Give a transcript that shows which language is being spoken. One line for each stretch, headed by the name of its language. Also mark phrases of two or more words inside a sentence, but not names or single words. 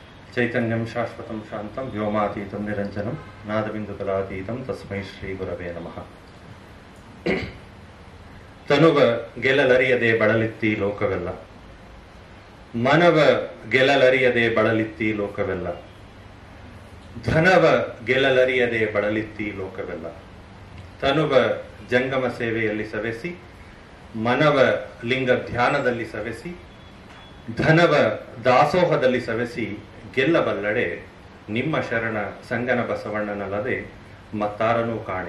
Sanskrit: ಚೈತನ್ಯಂ ಶಾಶ್ವತಂ ಶಾಂತಂ ವ್ಯೋಮಾತೀತಂ ನಿರಂಜನಂ ನಾದಬಿಂದುಕಲಾತೀತಂ ತಸ್ಮೈ ಶ್ರೀ ಗುರವೇ ನಮಃ.
Kannada: ತನುವ ಗೆಲ್ಲಲರಿಯದೆ ಬಳಲಿತ್ತಿ ಲೋಕವೆಲ್ಲ, ಮನವ ಗೆಲ್ಲಲರಿಯದೆ ಬಳಲಿತ್ತಿ ಲೋಕವೆಲ್ಲ, ಧನವ ಗೆಲ್ಲಲರಿಯದೆ ಬಳಲಿತ್ತಿ ಲೋಕವೆಲ್ಲ. ತನುವ ಜಂಗಮ ಸೇವೆಯಲ್ಲಿ ಸವೆಸಿ, ಮನವ ಲಿಂಗ ಧ್ಯಾನದಲ್ಲಿ ಸವೆಸಿ, ಧನವ ದಾಸೋಹದಲ್ಲಿ ಸವೆಸಿ ಗೆಲ್ಲಬಲ್ಲಡೆ ನಿಮ್ಮ ಶರಣ ಸಂಗನ ಬಸವಣ್ಣನಲ್ಲದೆ ಮತ್ತಾರನೂ ಕಾಣೆ.